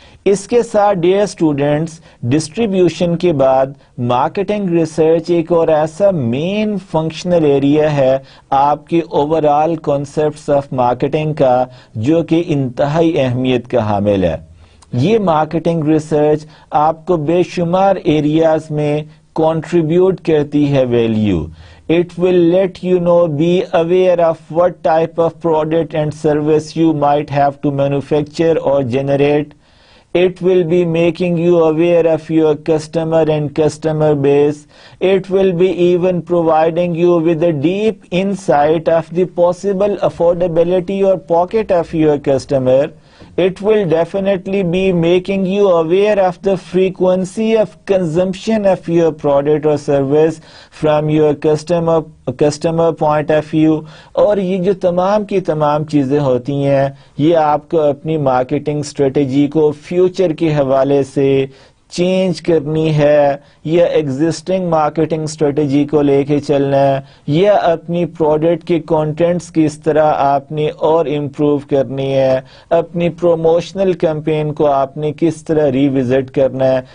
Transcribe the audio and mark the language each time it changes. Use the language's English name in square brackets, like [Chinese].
[Urdu] اس کے ساتھ dear students, distribution کے بعد مارکیٹنگ ریسرچ ایک اور ایسا مین فنکشنل ایریا ہے آپ کے over all concepts of marketing کا جو کہ انتہائی اہمیت کا حامل ہے. یہ مارکیٹنگ ریسرچ آپ کو بے شمار ایریاز میں کنٹریبیوٹ کرتی ہے value. [English] It will let you know, be aware of what type of product and service you might have to manufacture or generate. It will be making you aware of your customer and customer base. It will be even providing you with a deep insight of the possible affordability or pocket of your customer. It will definitely be making you aware of the frequency of consumption of your product or service from your customer point of view. [Urdu] اور یہ جو تمام کی تمام چیزیں ہوتی ہیں یہ آپ کو اپنی مارکیٹنگ اسٹریٹجی کو فیوچر کے حوالے سے چینج کرنی ہے یا ایگزسٹنگ مارکیٹنگ اسٹریٹجی کو لے کے چلنا ہے یا اپنی پروڈکٹ کے کانٹینٹس کس طرح آپ نے اور امپروو کرنی ہے, اپنی پروموشنل کیمپین کو آپ نے کس طرح ریوزٹ کرنا ہے.